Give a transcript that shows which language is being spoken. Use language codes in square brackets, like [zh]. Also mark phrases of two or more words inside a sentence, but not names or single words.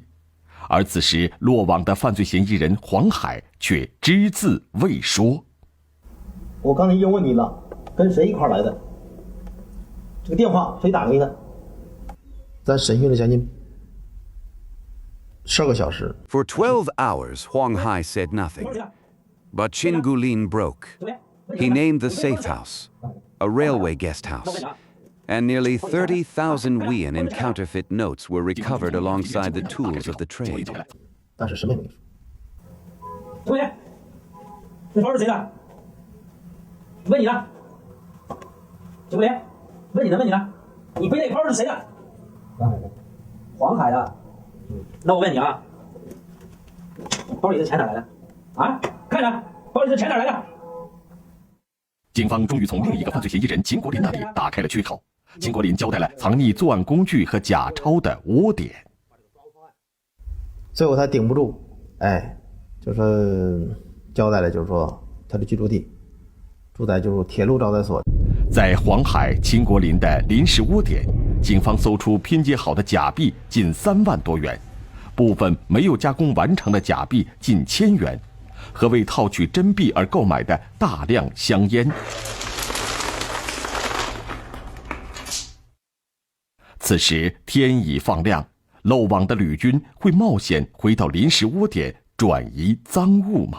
[zh] 而此時落網的犯罪嫌疑人黃海卻只字未說。我剛才已經問你了，跟誰一塊來的？這個電話誰打給的？咱審訊了將近12個小時。 [en] For 12 hours, Huang Hai said nothing. But Qin Gulin broke. He named the safe house, a railway guest house, and nearly 30,000 yuan in counterfeit notes were recovered alongside the tools of the trade. [zh] 但是什么也没说。同学，这包是谁的？问你呢。九连，问你呢？你背那包是誰的？黄海的。那我問你啊，包裡的錢哪來的？啊，看着，包裡的錢哪來的？警方終於從另一個犯罪嫌疑人秦國林那裡打開了缺口。秦國林交代了藏匿作案工具和假鈔的窩點。最後他頂不住，就是交代了，就是說他的居住地住在就是鐵路招待所。在黃海、秦國林的臨時窩點，警方搜出拼接好的假幣近3萬多元，部分沒有加工完成的假幣近1000元，和為套取真幣而購買的大量香煙。此時天已放亮，漏網的呂軍會冒險回到臨時窩點轉移贓物嗎？